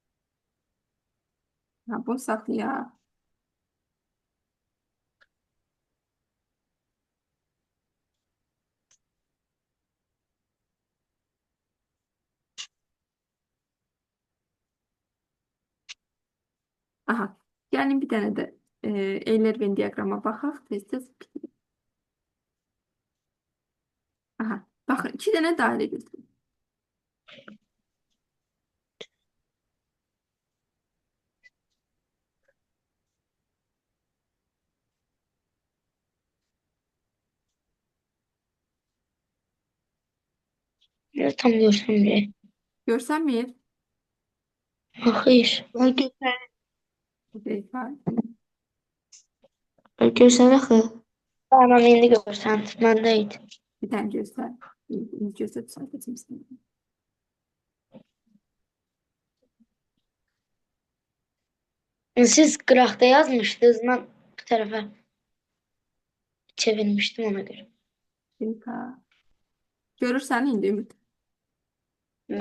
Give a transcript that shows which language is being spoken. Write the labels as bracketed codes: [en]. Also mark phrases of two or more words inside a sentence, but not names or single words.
[az] Ha, bunu saxlayaq. Aha. Gəlin bir dənə də Euler-Venn diaqrama baxaq. Tez-tez bitirir. Aha. Baxın, 2 dənə dairə götürün. [tr] Tam görsem bile. [az] Görsənmir? [tr] Hayır. Ben gösterdim. [az] Bir dəqiqə. Görsən axı. Tamam, indi görsən. Məndə idi. [tr] Bir tane göster. Göster düzelteceğim sana. [az] Siz qıraqda yazmışdınız. Mən bu tərəfə çevirmişdim ona görə. Harika. Görürsen indi Ümit. Bə.